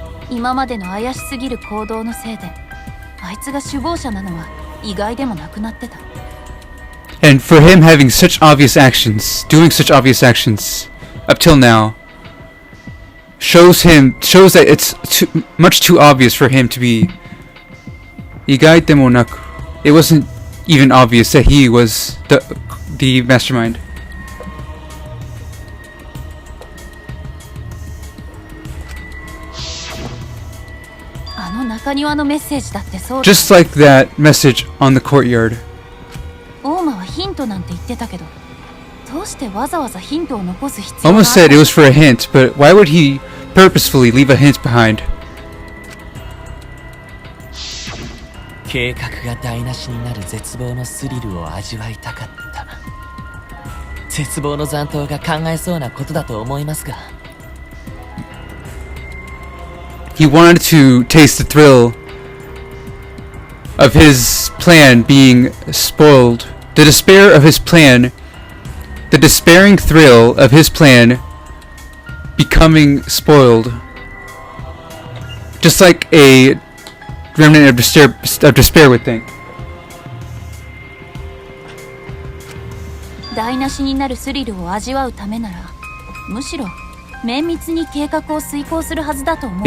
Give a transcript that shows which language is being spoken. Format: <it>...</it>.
<ja>今までの怪しすぎる行動のせいであいつが首謀者なのは意外でもなくなってた。</ja> <en>and for him having such obvious actions, doing such obvious actions up till now, shows that it's much too obvious for him to be.</en> <ja>意外でもなく,</ja> <en>it wasn't even obvious that he was the mastermind.</en> <ja>あの中庭のメッセージだってそうだ。</ja> <en>Just like that message on the courtyard.</en> <ja>大間はヒントなんて言ってたけど、どうしてわざわざヒントを残す必要がある</ja> <en>Almost said it was for a hint, but why would he purposefully leave a hint behind?</en> <ja>計画が台無しになる絶望のスリルを味わいたかった。絶望の残党が考えそうなことだと思いますが。</ja> <en>He wanted to taste the thrill of his plan being spoiled. The despair of his plan, the despairing thrill of his plan becoming spoiled. Just like a remnant of despair would think.</en> <ja>台無しになるスリルを味わうためなら、むしろ綿密に計画を遂行するはずだと思う。</ja>